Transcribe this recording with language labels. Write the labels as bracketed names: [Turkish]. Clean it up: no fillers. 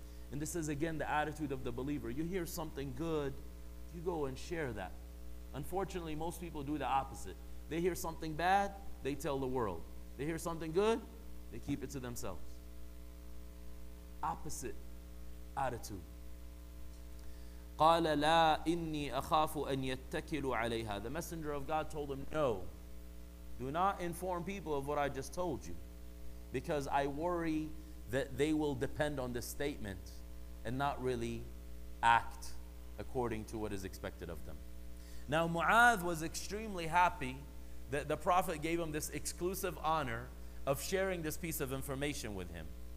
[English] And this is again the attitude of the believer. You hear something good, you go and share that. Unfortunately, most people do the opposite. They hear something bad, they tell the world. They hear something good, they keep it to themselves. Opposite attitude. [Arabic] قال لا إني أخاف أن يتكلوا عليها. [English] The Messenger of God told him, no, do not inform people of what I just told you, because I worry that they will depend on this statement and not really act according to what is expected of them. Now Mu'adh was extremely happy that the Prophet gave him this exclusive honor of sharing this piece of information with him.